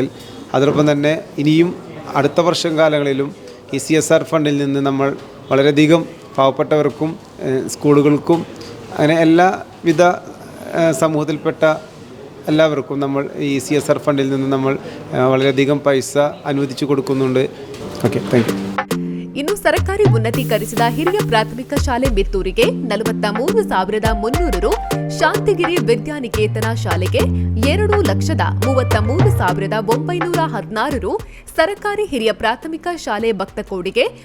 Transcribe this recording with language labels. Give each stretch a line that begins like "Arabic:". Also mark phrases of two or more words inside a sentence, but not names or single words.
Malayalam: അതോടൊപ്പം തന്നെ ഇനിയും അടുത്ത വർഷം കാലങ്ങളിലും ഈ CSR ഫണ്ടിൽ നിന്ന് നമ്മൾ വളരെയധികം പാവപ്പെട്ടവർക്കും സ്കൂളുകൾക്കും അങ്ങനെ എല്ലാവിധ സമൂഹത്തിൽപ്പെട്ട എല്ലാവർക്കും നമ്മൾ ഈ CSR ഫണ്ടിൽ നിന്ന് നമ്മൾ വളരെയധികം പൈസ അനുവദിച്ചു കൊടുക്കുന്നുണ്ട്.
English: okay, thank you.
Kannada: ಇನ್ನು ಸರ್ಕಾರಿ ಉನ್ನತೀಕರಿಸಿದ ಹಿರಿಯ ಪ್ರಾಥಮಿಕ ಶಾಲೆ ಮಿತ್ತೂರಿಗೆ 43,300 ರು, ಶಾಂತಿಗಿರಿ ವಿದ್ಯಾನಿಕೇತನ ಶಾಲೆಗೆ 2,33,916 ರು, ಸರ್ಕಾರಿ ಹಿರಿಯ ಪ್ರಾಥಮಿಕ ಶಾಲೆ ಭಕ್ತಕೋಡಿಗೆ